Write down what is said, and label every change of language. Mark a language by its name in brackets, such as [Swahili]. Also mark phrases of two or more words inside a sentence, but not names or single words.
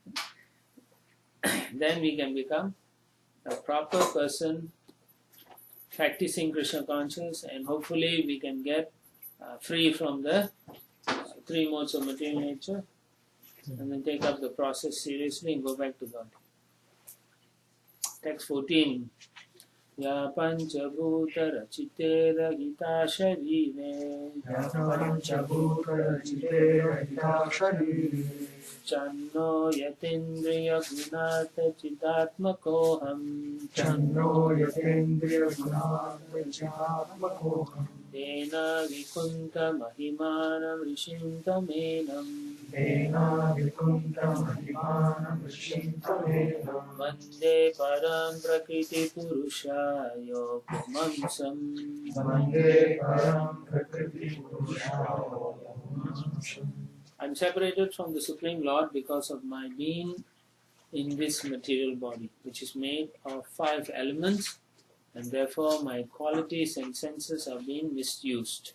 [English] Then we can become a proper person practicing Krishna consciousness, and hopefully we can get free from the three modes of material nature and then take up the process seriously and go back to God. Text 14. [Sanskrit] या पञ्चभूत रचिते रागित शरीरे छन्नो यतिन्द्रिय गुणता चिदात्मकोहम् देना विकुण्ठ महिमानम् ऋषिन्तमेनम् वन्दे परम् प्रकृति पुरुषयो [English] I'm separated from the Supreme Lord because of my being in this material body, which is made of 5 elements, and therefore my qualities and senses are being misused.